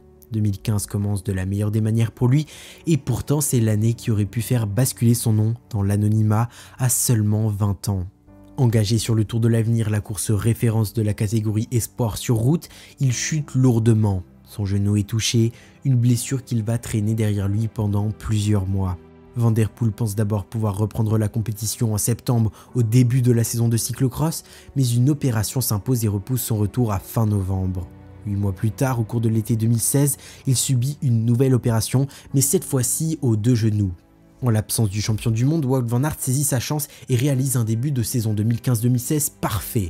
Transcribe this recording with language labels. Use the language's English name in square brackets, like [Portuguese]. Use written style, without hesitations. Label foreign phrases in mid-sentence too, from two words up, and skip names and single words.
[French] 2015 commence de la meilleure des manières pour lui, et pourtant c'est l'année qui aurait pu faire basculer son nom dans l'anonymat à seulement 20 ans. Engagé sur le Tour de l'Avenir, la course référence de la catégorie Espoir sur route, il chute lourdement. Son genou est touché, une blessure qu'il va traîner derrière lui pendant plusieurs mois. Van der Poel pense d'abord pouvoir reprendre la compétition en septembre au début de la saison de cyclocross, mais une opération s'impose et repousse son retour à fin novembre. 8 mois plus tard, au cours de l'été 2016, il subit une nouvelle opération, mais cette fois-ci aux 2 genoux. En l'absence du champion du monde, Wout van Aert saisit sa chance et réalise un début de saison 2015-2016 parfait.